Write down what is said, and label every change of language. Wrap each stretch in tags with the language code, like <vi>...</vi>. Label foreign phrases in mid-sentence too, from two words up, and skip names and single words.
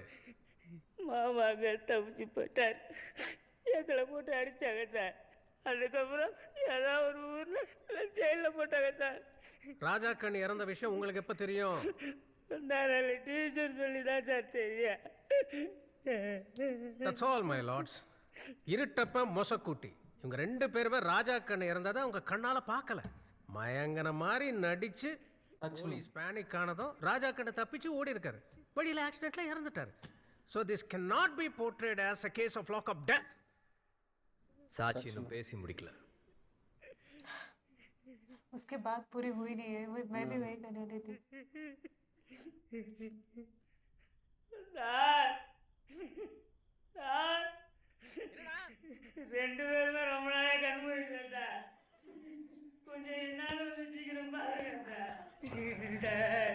<ta>மாமாங்க தப்பிச்சு போயிட்டார். எங்களை போட்டு அடித்தாங்க சார். அதுக்கப்புறம் ஏதாவது ஒரு ஊரில் ஜெயிலில் போட்டாங்க சார். ராஜா கண் இறந்த விஷயம் உங்களுக்கு எப்போ தெரியும் நான் டீச்சர் சொல்லி தான் சார் தெரியும்.</ta> <en>That's all my lords.</en> <ta>இருட்டப்ப மொசக்கூட்டி இவங்க ரெண்டு பேருமே ராஜா கண் இறந்ததை அவங்க கண்ணால பார்க்கல. மயங்கன மாதிரி நடிச்சு போலீஸ் பேனிக் ஆனதும் ராஜா கண்ணு தப்பிச்சு ஓடி இருக்காரு. வழியில் ஆக்சிடென்ட்ல இறந்துட்டாரு.</ta> <en>So this cannot be portrayed as a case of lockup death.</en> <ta>சாட்சி இன்னும் பேசி முடிக்கல.</ta> <hi>उसके बाद पूरी हुई नहीं है। वो मैं भी वही करने रही थी।</hi> <ta>சார் சார் ரெண்டு பேருமே ரொம்ப நாளே கண்மூடிக்கல சார். கொஞ்சம் என்னால சீக்கிரம் பாருங்க சார்.</ta>